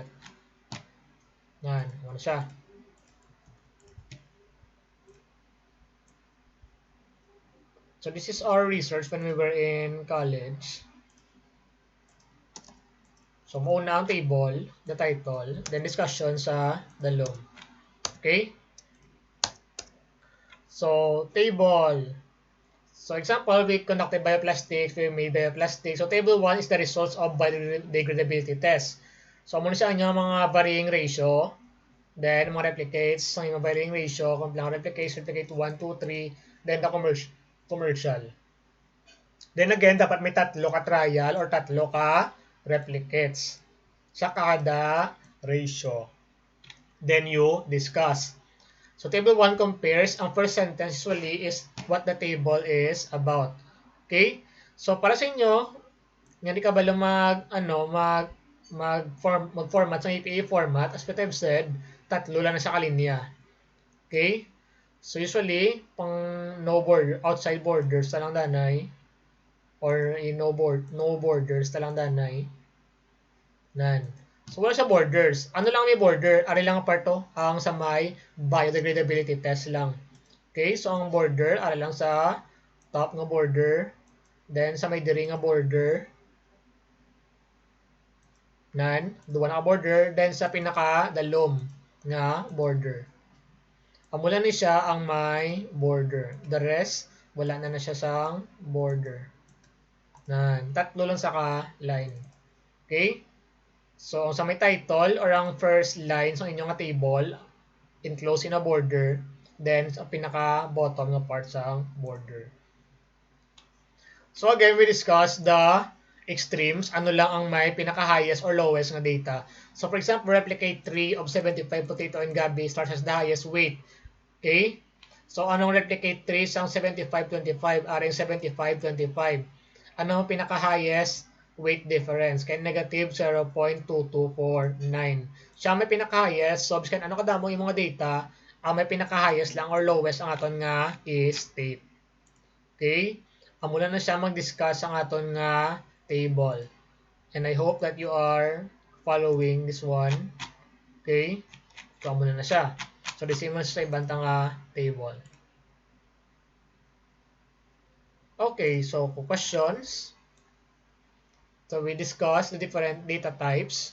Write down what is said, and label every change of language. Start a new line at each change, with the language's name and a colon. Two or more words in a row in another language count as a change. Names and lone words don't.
Filipino: Yan, ano siya.
English: So this is our research when we were in college.
Hiligaynon: So mauna ang table,
English: the title, then discussion
Hiligaynon: sa dalom.
English: Okay? So table. So example, we conducted bioplastics, we made bioplastics. So table 1 is the results of biodegradability test.
Hiligaynon: So muna siya ang mga
English: varying ratio,
Hiligaynon: then mga replicates, ang mga
English: varying ratio,
Hiligaynon: kung lang replicates,
English: replicate 1, 2, 3, then the commercial. Then again,
Hiligaynon: dapat may tatlo ka trial or tatlo ka replicates sa kada ratio.
English: Then you discuss. So table 1 compares, ang first sentence usually is what the table is about.
Hiligaynon: Okay? So para sa inyo, hindi ka ba mag-format sa APA format,
English: as what I've said,
Hiligaynon: tatlo lang na sa kalinya.
English: Okay?
Hiligaynon: So usually, pang
English: no border, outside borders
Hiligaynon: talang danay, or
English: no borders
Hiligaynon: talang danay, nan. So wala siya borders. Ano lang may border? Ari lang ang parto, ang sa may biodegradability test lang. Okay, so ang border, ari lang sa top nga border, then sa may diri nga border, nan, duwa na border, then sa pinaka dalom nga border. Amula ni siya ang may border.
English: The rest,
Hiligaynon: wala na siya sang border. Nan, tatlo lang sa ka-line. Okay? So, sa may title or ang
English: first line
Hiligaynon: sa inyong table,
English: enclose in a border, then
Hiligaynon: sa pinaka-bottom nga part sa border.
English: So again, we discussed the extremes,
Hiligaynon: ano lang ang may pinaka-highest or lowest nga data.
English: So for example, replicate 3 of 75 potato and gabi starts as the highest weight. Okay?
Hiligaynon: So anong replicate 3 sang 75-25, aring 75-25. Ano ang pinaka-
English: highest weight difference?
Hiligaynon: Kaya negative 0.2249. Siya may pinaka-highest, so biskan ano kadamo yung mga data, ang may pinaka-highest lang
English: or lowest
Hiligaynon: ang aton nga is state.
English: Okay?
Hiligaynon: Amuna na siya mag-discuss ang aton nga table.
English: And I hope that you are following this one. Okay? So,
Hiligaynon: amuna na siya. So,
English: the same
Hiligaynon: sa ibang nga table.
English: Okay, so questions. So, we discussed the different data types.